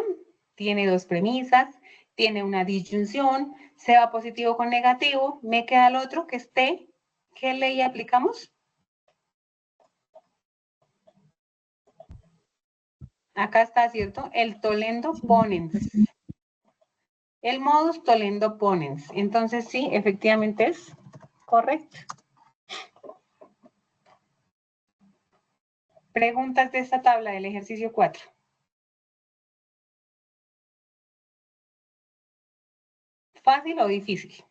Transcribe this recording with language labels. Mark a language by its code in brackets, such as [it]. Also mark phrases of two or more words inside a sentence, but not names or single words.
[es] Tiene dos premisas, tiene una disyunción, se va positivo con negativo, me queda el otro que es T. ¿Qué ley aplicamos? Acá está, ¿cierto? [la] El tollendo ponens. El modus tollendo ponens. [es] Entonces, sí, efectivamente es correcto. Preguntas de esta tabla del ejercicio 4. ¿Fácil o difícil?